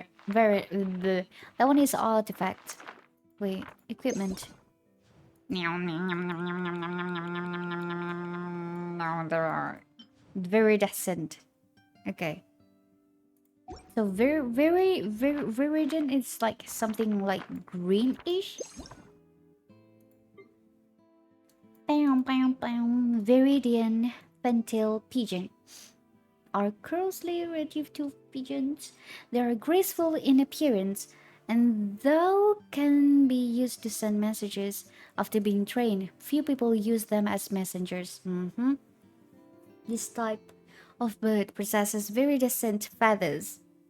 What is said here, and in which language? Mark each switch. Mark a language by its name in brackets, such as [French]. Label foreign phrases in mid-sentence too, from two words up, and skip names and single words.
[English] That one is artifact. Wait, equipment. No, there are viridescent. Okay. So viridin is like something like greenish. Bam, bam, bam. Viridian fantail pigeon are closely relative to pigeons. They are graceful in appearance, and though can be used to send messages after being trained, few people use them as messengers. This type of bird possesses viridescent feathers.